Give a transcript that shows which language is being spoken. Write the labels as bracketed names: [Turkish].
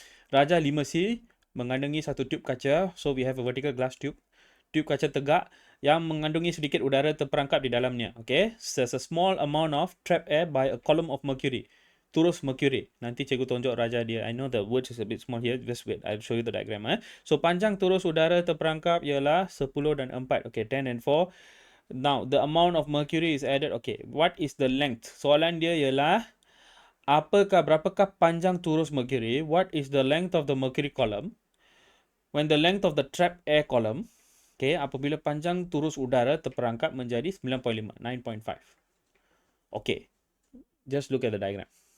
[Malay] Raja 5C mengandungi satu tube kaca. [English] So we have a vertical glass tube. [Malay] Tube kaca tegak yang mengandungi sedikit udara terperangkap di dalamnya. Okay. [English] So there's a small amount of trapped air by a column of mercury. [Malay] Turus mercury. Nanti cikgu tunjuk Raja dia. [English] I know the words is a bit small here. Just wait. I'll show you the diagram. [Malay] So panjang turus udara terperangkap ialah 10 dan 4. [English] Okay. 10 and 4. Now the amount of mercury is added. Okay. What is the length? [Malay] Soalan dia ialah berapakah panjang turus mercury? [English] What is the length of the mercury column? When the length of the trapped air column, okay, [Malay] apabila panjang turus udara terperangkap menjadi 9.5. [English] Okay. Just look at the diagram.